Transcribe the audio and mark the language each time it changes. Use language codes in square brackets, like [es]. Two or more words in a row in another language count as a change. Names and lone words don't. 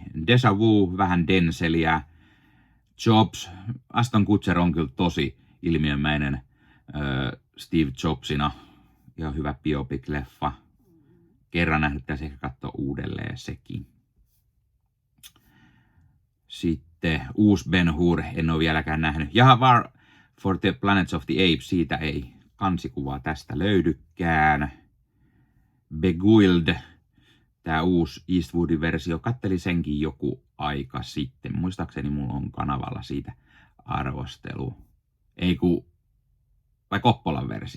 [fi] Deja Vu, vähän Denzelia, Jobs, Aston Kutcher on kyllä tosi ilmiömäinen Steve Jobsina, ja hyvä biopic-leffa. Kerran nähnyt, pitäisi ehkä katsoa uudelleen sekin. Sitten uusi Ben-Hur, en ole vieläkään nähnyt. Ja War for the Planets of the Apes, siitä ei kansikuvaa tästä löydykään. Beguiled, tämä uusi Eastwoodin versio, kattelin senkin joku aika sitten. Muistaakseni mulla on kanavalla siitä arvostelu. Ei kun, vai Koppolan versio?